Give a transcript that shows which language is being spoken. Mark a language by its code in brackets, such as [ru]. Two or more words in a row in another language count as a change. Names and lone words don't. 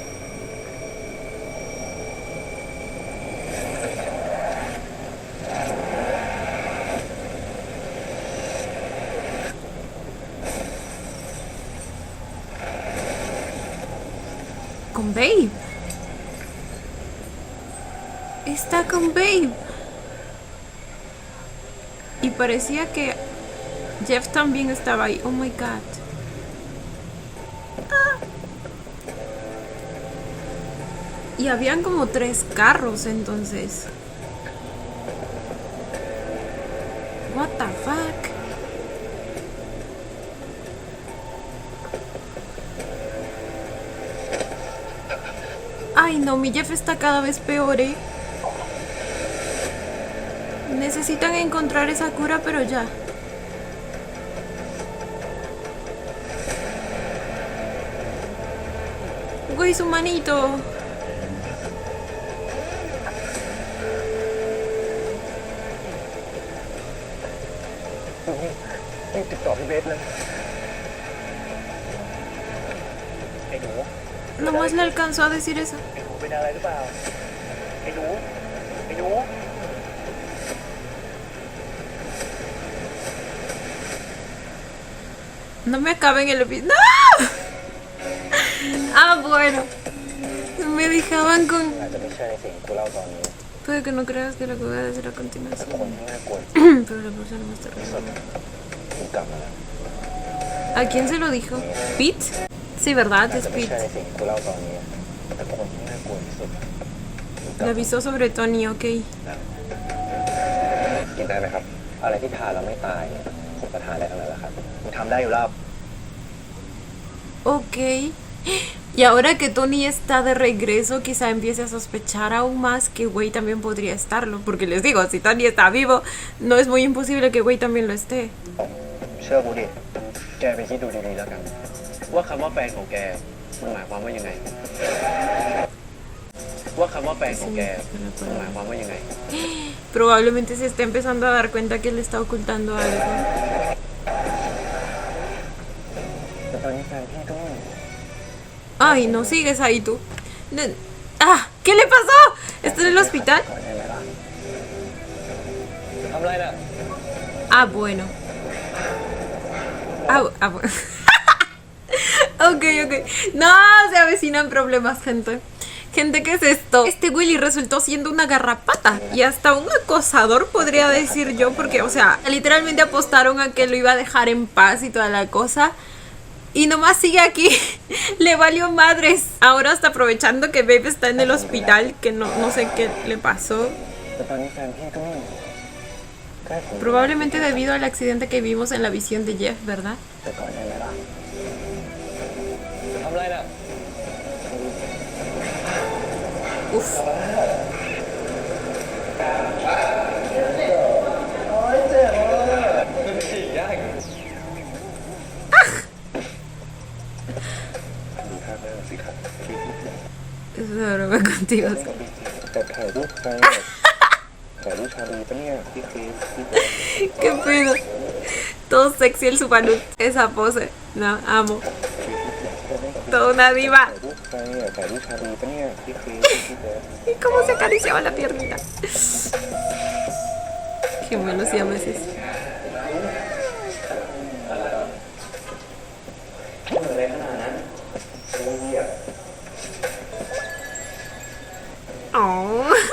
[es] Con Babe. Está con Babe. Y parecía que Jeff también estaba ahí. [en] Oh my god. [es] Y habían como 3 carros entonces. [en] What the fuck? [es] Ay no, mi Jeff está cada vez peor, ¿eh? Necesitan encontrar esa cura, pero ya. Güey, su manito. [th] นี่ติดต่อพี่เบสเลยไอ้หนู [es] Nomás le alcanzó a decir eso. [th] ไอ้หนูเป็นอะไรหรือเปล่า ไอ้หนู ไอ้หนู [es] No me acaben el episodio. ¡No! Ah, bueno. Me dejaban con... [th] อาจจะไม่ใช่ในสิ่งที่กูเล่าตอนนี้ [es] Puede que no creas que lo que voy a decir a [th] แต่คน [es] continuación. [th] ที่น่ากลัว [es] Pero la persona más [th] ที่สุด [es] terrible. [th] กูกลับมาแล้ว [es] ¿A quién se lo dijo? ¿Pete? Sí, ¿verdad? [th] อาจ [es] Es [th] จะไม่ใช่ [es] Pete. [th] สิ่งที่กูเล่าตอนนี้แต่คนที่น่ากลัวที่สุด [es] Le avisó sobre Tony, ok. [th] กินได้ไหมครับ อะไรที่ทานแล้วไม่ตายเนี่ยผมก็ทานได้ทั้งนั้นแหละครับมึงทำได้อยู่แล้ว [es] Ok. Y ahora que Tony está de regreso, quizá empiece a sospechar aún más que Wei también podría estarlo. Porque les digo, si Tony está vivo, no es muy imposible que Wei también lo esté. [th] เชื่อกูดิ แกไปคิดดูดีๆแล้วกัน ว่าคำว่าแฟนของแกมันหมายความว่ายังไง ว่าคำว่าแฟนของแกมันหมายความว่ายังไง [es] Probablemente se esté empezando a dar cuenta que le está ocultando algo. [th] แต่ตอนนี้แฟนพี่ก็ไม่ [es] Ay, no sigues ahí tú. Ah, ¿qué le pasó? ¿Está en el hospital? [th] ก่อนได้ไหมล่ะทำอะไรน่ะ [es] Ah, bueno. Bueno. Ok. No, se avecinan problemas, gente. Gente, ¿qué es esto? Este Willy resultó siendo una garrapata y hasta un acosador, podría decir yo, porque, o sea, literalmente apostaron a que lo iba a dejar en paz y toda la cosa. Y nomás sigue aquí. Le valió madres. Ahora está aprovechando que Babe está en el hospital, que no sé qué le pasó. [th] แต่ตอนนี้แฟนพี่ก็ไม่ใกล้ผม [es] Probablemente debido al accidente que vimos en la visión de Jeff, ¿verdad? [th] แต่ก่อนได้ไหมล่ะทำอะไรน่ะ [es] Uf. Es una broma contigo. [th] แต่ถ่ายรูปใครถ่ายรูปชาลีปะเนี่ยพี่คริสพี่ [es] ¿Qué pedo? Todo sexy el Supanut. Esa pose. No, amo. Toda una diva. [th] ถ่ายรูปใครถ่ายรูปชาลีปะเนี่ยพี่คริสพี่เบส [es] ¿Y cómo se acariciaba la piernita? Qué buenos siameses. Oh.